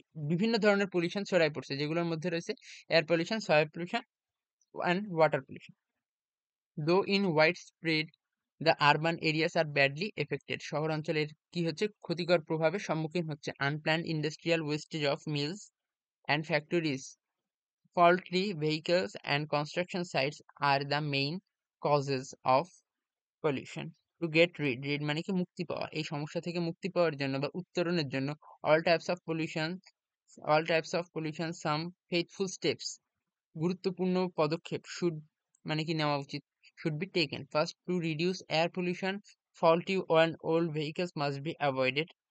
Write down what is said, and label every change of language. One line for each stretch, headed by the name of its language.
Bangla: বিভিন্ন ধরনের পলিউশন ছড়াই পড়ছে, যেগুলোর মধ্যে রয়েছে air pollution, soil pollution and water pollution.
English: Though in widespread, the urban areas are badly affected.
Bangla: শহরাঞ্চলের কি হচ্ছে, ক্ষতিকর প্রভাবের সম্মুখীন হচ্ছে।
English: Unplanned industrial wastage of mills and factories, faulty vehicles and construction sites are the main causes of pollution. To get rid
Bangla: মানে কি মুক্তি পাওয়া, এই সমস্যা থেকে মুক্তি পাওয়ার জন্য বা উত্তরণের জন্য
English: all types of pollution some faithful steps,
Bangla: গুরুত্বপূর্ণ পদক্ষেপ should মানে কি নেওয়া উচিত,
English: should be taken. First, to reduce air pollution, faulty and old vehicles must be avoided.